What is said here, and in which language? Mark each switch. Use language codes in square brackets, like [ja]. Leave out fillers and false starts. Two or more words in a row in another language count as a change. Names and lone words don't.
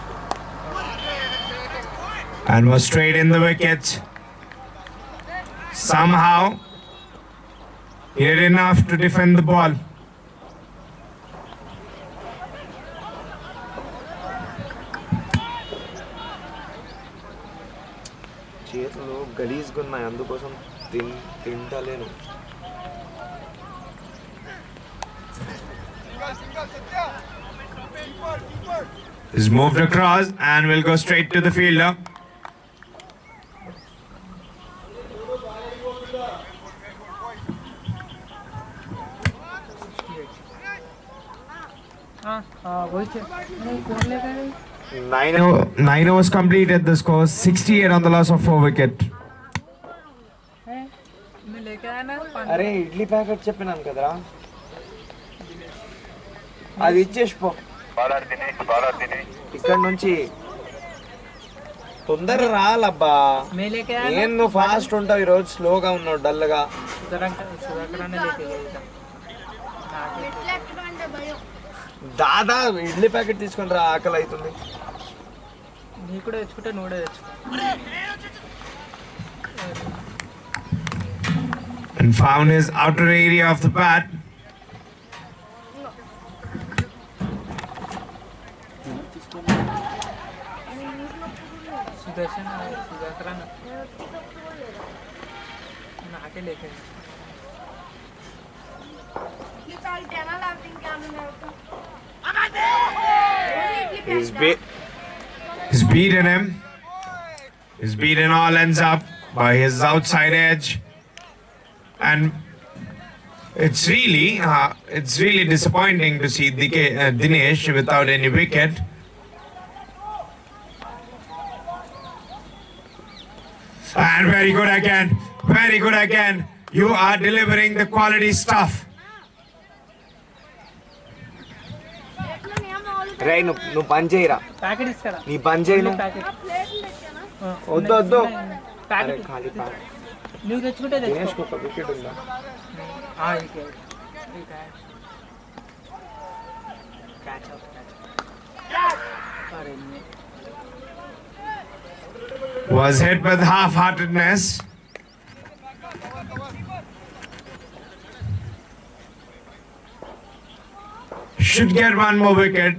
[en] And was straight in the wickets. Somehow, he did enough to defend the ball. [te] చేతులు గలీజ్గా ఉన్నాయి అందుకోసం తింటలేను [en] He's moved across and will go straight to the fielder. [hi] वही नहीं फोन लेकर गए [en] 9 overs completed. The score 68 on the loss of 4 wicket. [hi] मैं लेके आया ना [te] అరే ఇడ్లీ ప్యాకెట్ చెప్పినాను కదరా అది ఇచ్చేసి పో బౌలర్ దినేష్ ఇక్కడ నుంచి తొందర రాలబ్బా [hi] मैं लेके आया [te] ఏం నువ్వు ఫాస్ట్ ఉంటావు ఈరోజు స్లోగా ఉన్నావు డల్గా [hi] सुधाकर ने लेके गए था [te] దాదా ఇడ్లీ ప్యాకెట్ తీసుకొని రా ఆకలి అవుతుంది నీ కూడా తెచ్చుకుంటే నువ్వు కూడా తెచ్చుకో [en] And found his outer area of the bat. [hi] सुदर्शन सुधाकर नाके लेके गए [en] He's beaten him. He's beaten all ends up by his outside edge. And it's really disappointing to see Dinesh without any wicket. And very good again, very good again. You are delivering the quality stuff. [te] రే నువ్వు పని చేయరా, ప్యాకెట్ ఇస్తారా? నీ పని చేయి నువ్వు. ప్యాకెట్ వద్దు వద్దు. అరే ప్యాకెట్ ఖాళీ ప్యాకెట్. నువ్వు తెచ్చుకుంటే తెచ్చుకో. దినేష్కి ఒక వికెట్ ఉందా? [en] Was hit with half-heartedness. Should get one more wicket.